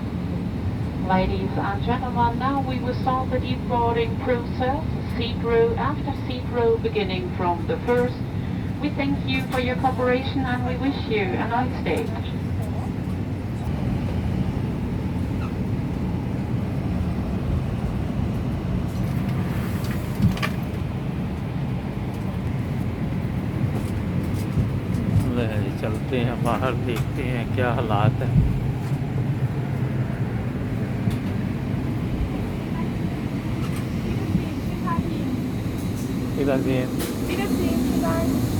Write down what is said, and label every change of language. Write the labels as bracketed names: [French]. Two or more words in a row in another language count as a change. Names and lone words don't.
[English] Ladies and gentlemen, now we will start the deboarding process, seat row after seat row, beginning from the first. We thank you for your cooperation and we wish you a nice day. [Urdu] चलते हैं बाहर, देखते हैं क्या हालात है। [German] Wiedersehen. Wiedersehen, vielen